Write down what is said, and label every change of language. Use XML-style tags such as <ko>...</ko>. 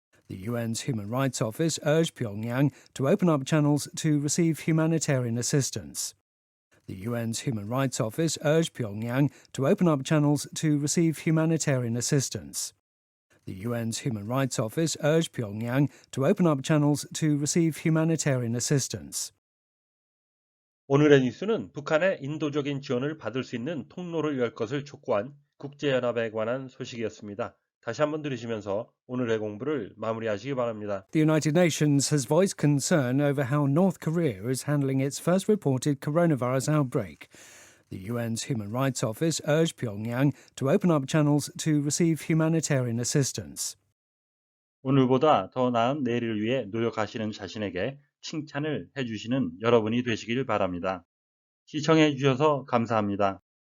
<en>The UN's Human Rights Office urged Pyongyang to open up channels to receive humanitarian assistance. The UN's Human Rights Office urged Pyongyang to open up channels to receive humanitarian assistance. The UN's Human Rights Office urged Pyongyang to open up channels to receive humanitarian assistance.</en> <ko>오늘의 뉴스는 북한의 인도적인 지원을 받을 수 있는 통로를 열 것을 촉구한 국제연합에 관한 소식이었습니다. 다시 한번 들으시면서 오늘의 공부를 마무리하시기 바랍니다.</ko> <en>The United Nations has voiced concern over how North Korea is handling its first reported coronavirus outbreak. The UN's Human Rights Office urged Pyongyang to open up channels to receive humanitarian assistance.</en> <ko>오늘보다 더 나은 내일을 위해 노력하시는 자신에게 칭찬을 해주시는 여러분이 되시길 바랍니다. 시청해 주셔서 감사합니다.</ko>